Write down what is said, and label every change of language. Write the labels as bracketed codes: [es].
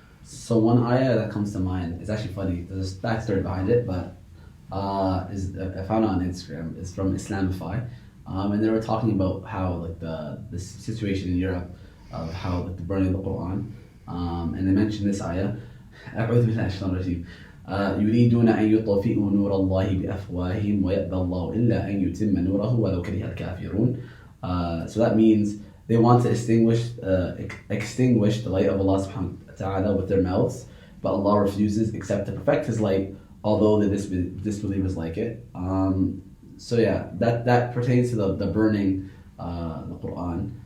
[en] So one ayah that comes to mind is actually funny. There's a backstory behind it, but I found it on Instagram. It's from Islamophobia, and they were talking about how the situation in Europe of how the burning of the Quran, and they mentioned this ayah. [ar] أعوذ بالله من الشيطان الرجيم. يريدون أن يطفئوا نور الله بأفواههم ويأبى الله إلا أن يتم نوره ولو كره الكافرون. [en] So that means they want to extinguish the light of Allah subhanahu wa ta'ala with their mouths, but Allah refuses except to perfect His light, although the disbelievers like it. So yeah, that pertains to the burning the Quran.